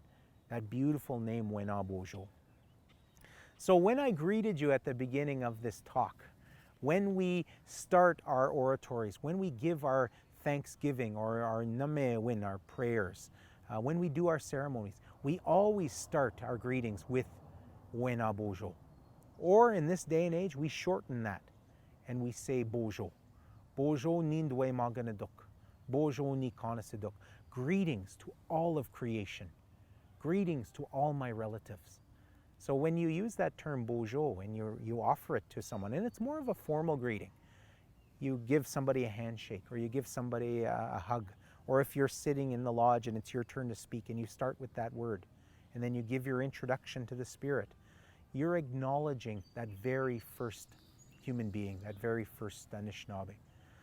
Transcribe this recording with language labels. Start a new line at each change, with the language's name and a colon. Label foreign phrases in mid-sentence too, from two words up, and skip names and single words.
English: That beautiful name, Wenabojo. So when I greeted you at the beginning of this talk, when we start our oratories, when we give our thanksgiving or our namewin, our prayers, when we do our ceremonies, we always start our greetings with Wenabojo. Or in this day and age, we shorten that and we say Bojo.
Ojibwa: Bojo nindwe maganaduk. Bojo ni kanasiduk.
English: Greetings to all of creation. Greetings to all my relatives. So when you use that term Bojo and you offer it to someone, and it's more of a formal greeting, you give somebody a handshake or you give somebody a hug, or if you're sitting in the lodge and it's your turn to speak and you start with that word, and then you give your introduction to the Spirit, you're acknowledging that very first human being, that very first Anishinaabe.